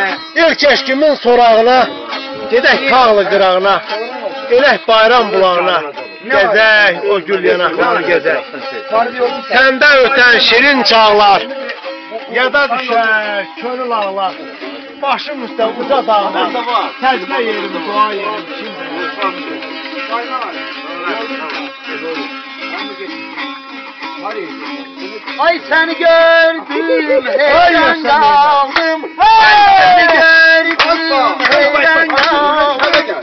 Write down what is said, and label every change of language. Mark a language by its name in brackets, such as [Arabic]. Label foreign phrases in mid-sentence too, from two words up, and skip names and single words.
[Azerbaijani] İlk eşkimin sorağına, gedək tağlı qırağına, elək bayram bulağına, gəzək o gül yanaqlarını gəzək. Səndə ötən şirin çağlar, yada düşər könül ağlar. Başım üstə uca dağlar, təcrə yerimi, dua yerimi kimdir? [Turkish] Ay seni gördüm, heyran kaldım. Seni gördüm, heyran kaldım.